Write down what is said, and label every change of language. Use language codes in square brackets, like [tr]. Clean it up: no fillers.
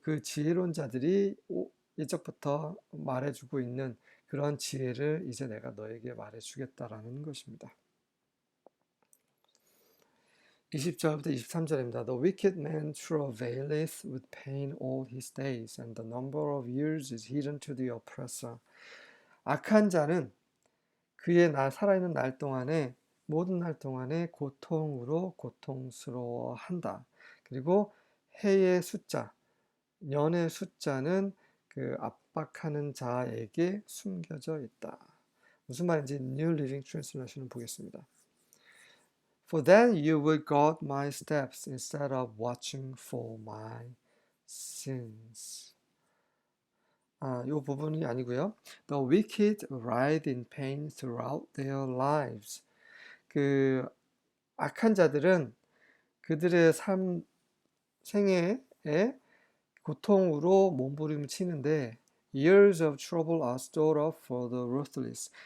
[ko] 그 지혜로운 자들이 예적부터 말해주고 있는 그런 지혜를 이제 내가 너에게 말해주겠다라는 것입니다. 20절부터 23절입니다. [en] The wicked man travaileth with pain all his days, and the number of years is hidden to the oppressor. [ko] 악한 자는 그의 살아있는 날 동안에 모든 날 동안에 고통으로 고통스러워한다. 그리고 해의 숫자, 년의 숫자는 그 압박하는 자에게 숨겨져 있다. 무슨 말인지 New Living Translation을 보겠습니다. [en] For then you will guard my steps instead of watching for my sins. [ko] 이 부분이 아니고요. [en] The wicked ride in pain throughout their lives. [ko] 그 악한 자들은 그들의 생애에 고통으로 몸부림을 치는데 [en] years of trouble are stored up for the ruthless.